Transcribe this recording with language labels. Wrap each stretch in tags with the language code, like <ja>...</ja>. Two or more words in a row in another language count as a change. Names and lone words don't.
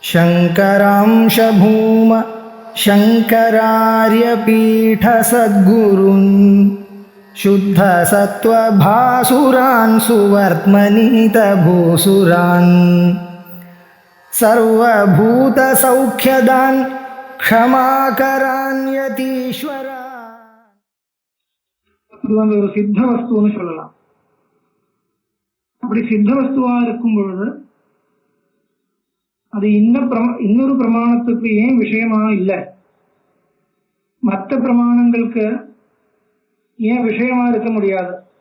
<sa>शङ्करांश भूम शङ्करार्यपीठसद्गुरून् शुद्धसत्त्वभासुरान् सुवर्त्मनीतभूसुरान् सर्वभूतसौख्यदान् क्षमाकरान् यतीश्वरान्.</sa> <ta>ஒரு சித்த வஸ்துன்னு சொல்லலாம். அப்படி சித்த வஸ்துவா இருக்கும் பொழுது அது இன்னொரு பிரமாணத்துக்கு ஏன் விஷயமா இல்லை, மற்ற பிரமாணங்களுக்கு ஏன் விஷயமா இருக்க முடியாது?</ta>